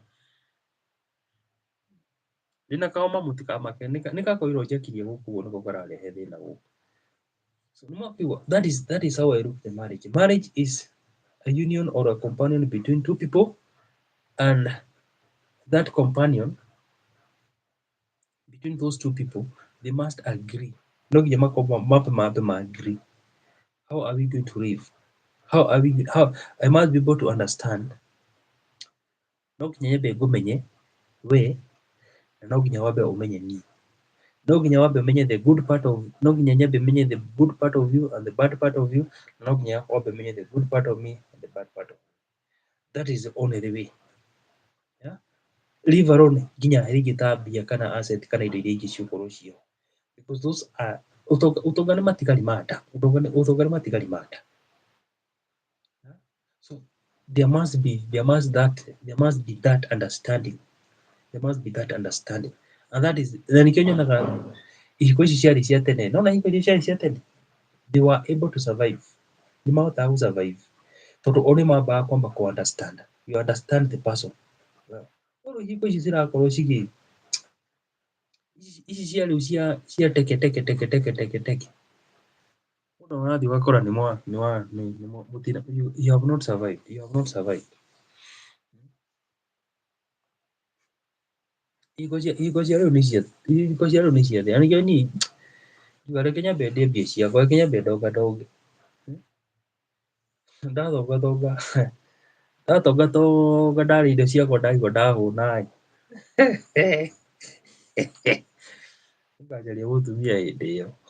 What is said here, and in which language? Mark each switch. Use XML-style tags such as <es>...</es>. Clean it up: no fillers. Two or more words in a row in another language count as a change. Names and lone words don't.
<ki>Ndĩna kaũma mũtikamake nĩ gakoirwo njakirie gũkũ ũguo nĩko kararehe thĩna gũkũ.</ki> <en>So that is how I look at marriage. Marriage is a union or a companion between two people, and that companion between those two people, they must agree.</en> <ki>No nginya mambe ma agree.</ki> <en>How are we going to live? How I must be able to understand.</en> <ki>No nginya nyambe ngũmenye we, na no nginya wambe ũmenye niĩ. No nginya wambe ũmenye</ki> <en>the good part of,</en> <ki>no nginya nyambe menye</ki> <en>the good part of you and the bad part of you,</en> <ki>na no nginya wambe menye</ki> <en>the good part of me and the bad part of me. That is the only way. Yeah? Leave alone</en> <ki>nginya rĩngĩ ta mbia kana asset kana indo iria ingĩ ciũkorwo cio.</ki> <en>Because those are</en> <ki>ũtonga nĩ matigari ma nda. Ũtonga nĩ matigari ma nda.</ki> <en>So there must be that understanding. There must be that understanding. And that is,</en> <ki>na nĩkĩo nyonaga ihiko ici ciarĩ cia tene, nona ihiko ici ciarĩ cia tene,</ki> <en>they were able to survive.</en> <ki>Nĩ mahotaga gũ survive tondũ o nĩ mambaga kwamba kũ understand.</ki> <en>You understand the person.</en> <ki>Rĩu ihiko ici cirakorwo ici cia rĩu cia teke mũndũ ũrathiĩ ũgakora</ki> <en>you have not survived.</en> <ki>Ihiko cia rĩu nĩ cia thĩ. Na nĩkĩo niĩ ngiuga reke nyambe ndĩe mbia ciakwa, reke nyambe ndonga. Ndatonga ndarĩa indo ciakwa ndaigua ndahũna-ĩ nĩngacaria mũtumia hĩndĩ ĩyo.</ki>